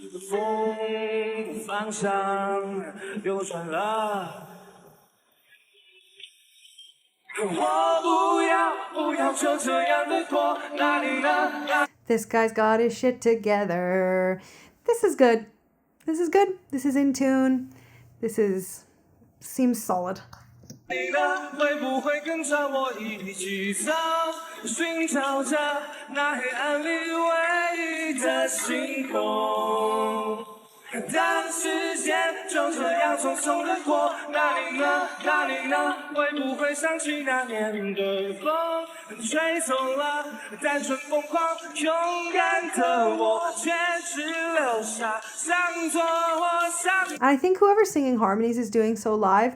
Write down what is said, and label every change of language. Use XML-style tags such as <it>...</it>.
<zh>风方向流转了。我不要就这样的过，哪里呢</zh> <en>This guy's got his shit together. This is good. This is good. This is in tune. This seems solid.</en> <zh>你呢？会不会跟着我一起走，寻找着那黑暗里唯一的星空？当时间就这样匆匆的过，哪里呢？哪里呢？会不会想起那年的风，吹走了单纯疯狂勇敢的我，却只留下想做我想。</zh> <en>I think whoever's singing harmonies is doing so live.</en>